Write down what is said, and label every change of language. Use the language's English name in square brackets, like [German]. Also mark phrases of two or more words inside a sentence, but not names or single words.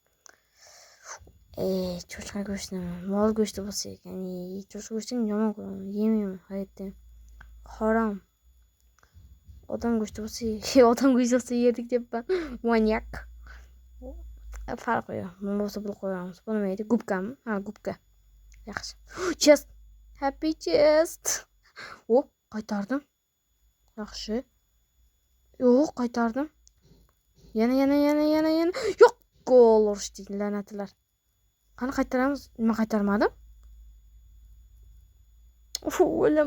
[Uzbek] Cho'chqa go'shtini, mol go'shti bo'lsa ekan. Cho'chqa go'shtini yomon ko'raman. Yemayman hayotda. Harom. Odam go'shti bo'lsa yedik deyapman. Manyak. Farqi yo'q. Nima bo'lsa blok qo'yamiz. Bu nima edi? Gubkami? Gubka. Yaxshi. Chest. [English] Happy chest. [Uzbek] Qaytardim. Yaxshi. Yo'q, qaytardim. Yana. Yo'q. Gol urishdi, la'natlar. Qani qaytaramiz? Nima qaytarmadim? O'lim.